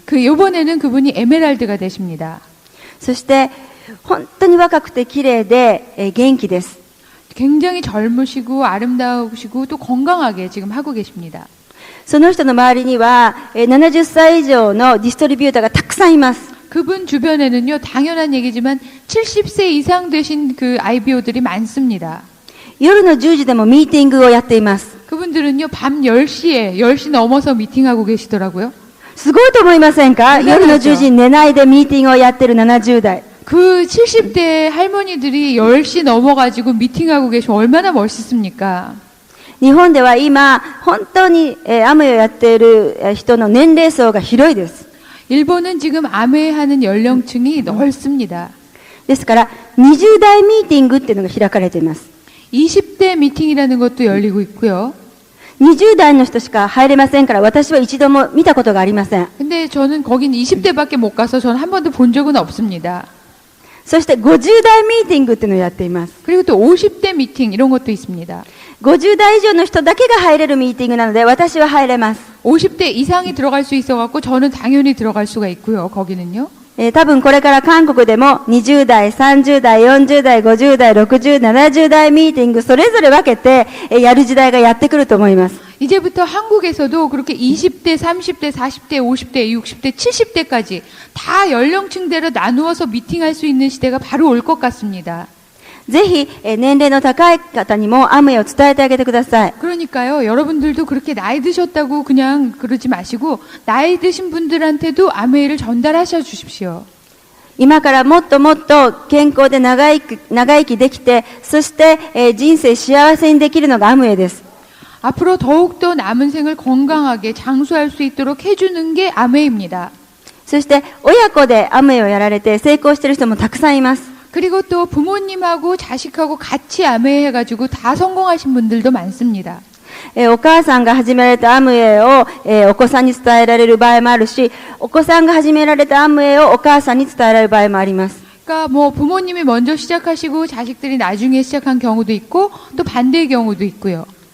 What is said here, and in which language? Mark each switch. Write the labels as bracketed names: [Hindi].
[Korean] 이번에는 그분이 에메랄드가 되십니다. [Japanese] そして本当に若くて綺麗で、元気です。 [Korean] 굉장히 젊으시고 아름다우시고 또 건강하게 지금 하고 계십니다. [Japanese] その人の周りには、70歳以上のディストリビューターがたくさんいます。 [Korean] 그분 주변에는요, 당연한 얘기지만 70세 이상 되신 그 IBO들이 많습니다. [Japanese] 夜の10時でもミーティングをやっています。 [Korean] 그분들은요, 밤 10시에, 10시 넘어서 미팅하고 계시더라고요. [Japanese] すごいと思いませんか？夜の10時に寝ないでミーティングをやってる70代。 [Korean] 그 70대 할머니들이 10시 넘어가지고 미팅하고 계시면 얼마나 멋있습니까? [Japanese] 日本では今、本当に、アムウェイをやっている人の年齢層が広いです。 [Korean] 일본은 지금 아메하는 연령층이 넓습니다. [Japanese] ですから、20代ミーティングっていうのが開かれています。 [Korean] 20대 미팅이라는 것도 열리고 있고요. [Japanese] 20代の人しか入れませんから、私は一度も見たことがありません。 [Korean] 근데 저는 거긴 20대밖에 못 가서 저는 한 번도 본 적은 없습니다. [Japanese] そして50代ミーティングっていうのをやっています。 [Korean] 그리고 또 50대 미팅 이런 것도 있습니다. [Japanese] 50代以上の人だけが入れるミーティングなので、私は入れます。 [Korean] 50대 이상이 들어갈 수 있어갖고 저는 당연히 들어갈 수가 있고요. 거기는요. [Japanese] 多分これから韓国でも20代、30代、40代、50代、60、70代ミーティングそれぞれ分けてやる時代がやってくると思います。 [Korean] 이제부터 한국에서도 그렇게 20대, 30대, 40대, 50대, 60대, 70대까지 다 연령층대로 나누어서 미팅할 수 있는 시대가 바로 올 것 같습니다. [Japanese] ぜひ年齢の高い方にもアムウェイを伝えてあげてください。 [Korean] 그러니까요. 여러분들도 그렇게 나이 드셨다고 그냥 그러지 마시고 나이 드신 분들한테도 아메이를 전달하셔 주십시오. [Japanese] 今からもっともっと健康で長生きできて、そして、人生幸せにできるのがアムウェイです。 [Korean] 앞으로 더욱더 남은 생을 건강하게 장수할 수 있도록 해주는 게 아메입니다. [Japanese] そして親子でアムウェイをやられて成功している人もたくさんいます。 [Korean] 그리고 또 부모님하고 자식하고 같이 아메 해가지고 다 성공하신 분들도 많습니다. [Japanese] お母さんが始められたアムウェイを、お子さんに伝えられる場合もあるし、お子さんが始められたアムウェイをお母さんに伝えられる場合もあります。 [Korean] 그러니까 뭐 부모님이 먼저 시작하시고 자식들이 나중에 시작한 경우도 있고 또 반대의 경우도 있고요.